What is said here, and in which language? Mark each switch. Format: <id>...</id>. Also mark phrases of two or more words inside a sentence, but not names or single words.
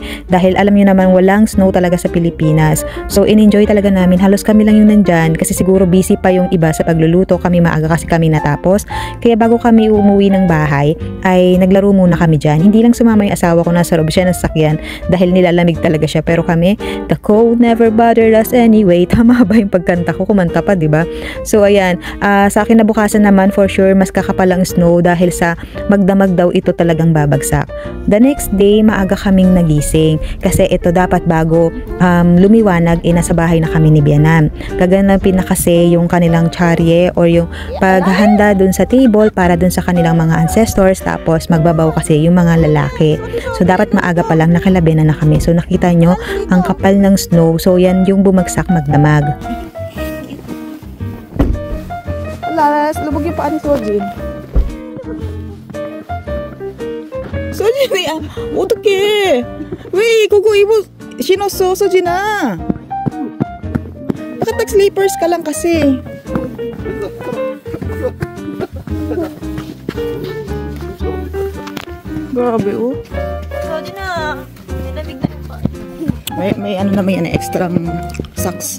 <tl>Dahil alam niyo naman, walang snow talaga sa Pilipinas. So, in-enjoy talaga namin. Halos kami lang yung nandyan kasi siguro busy pa yung iba sa pagluluto. Kami maaga kasi kami natapos. Kaya bago kami umuwi ng bahay, ay naglaro muna kami dyan. Hindi lang sumama yung asawa ko, nasa loob siya ng sasakyan dahil nilalamig talaga siya, pero kami,</tl> <en>the cold never bothered us anyway.</en> <tl>Tama ba yung pagkanta ko? Kumanta pa, diba? So ayan, sa akin nabukasan naman</tl> <en>for sure</en> <tl>mas kakapal ang snow dahil sa magdamag daw ito talagang babagsak.</tl> <en>The next day,</en> <tl>maaga kaming nagising kasi ito dapat bago lumiwanag, nasa bahay na kami ni Bianan. Gaganapin na kasi yung kanilang charye or yung paghahanda dun sa table para dun sa kanilang mga ancestors, tapos magbabaw kasi yung mga lalaki. So dapat maaga pa lang nakalabi na kami. So nakita nyo ang kapal ng snow. So yan yung bumagsak magdamag. Alas, lubog yung paan ni Sojin.</tl> <ko>Sojin, 어떡해. 왜 그거 신었어, Sojina?</ko> <tl>Bakit nag-sleepers ka lang kasi? Grabe, oh. Sojina, nilamig na pa. May ano naman yan, extra socks.</tl>